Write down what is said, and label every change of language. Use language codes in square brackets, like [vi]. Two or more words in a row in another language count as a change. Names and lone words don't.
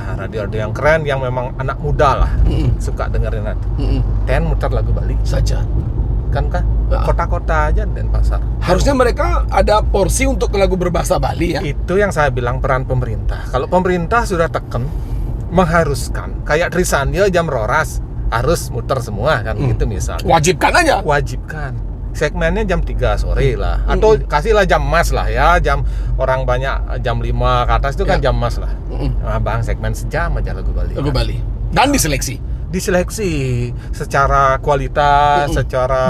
[id] Radio-radio yang keren yang memang anak muda lah suka dengerin itu. Ten muter lagu Bali Saja. Kan kota-kota aja dan pasar. Harusnya mereka ada porsi untuk lagu berbahasa Bali ya. Itu yang saya bilang peran pemerintah. Kalau pemerintah sudah tekan mengharuskan kayak Trisandyo jam roras harus muter semua kan gitu misalnya. Wajibkan aja. Wajibkan. Segmennya jam 3 sore lah. Atau kasihlah jam emas lah ya. Jam orang banyak jam 5 ke atas itu kan jam emas lah. Nah, Bang, segmen sejam aja lagu Bali. Lagu Bali. Dan diseleksi secara kualitas, secara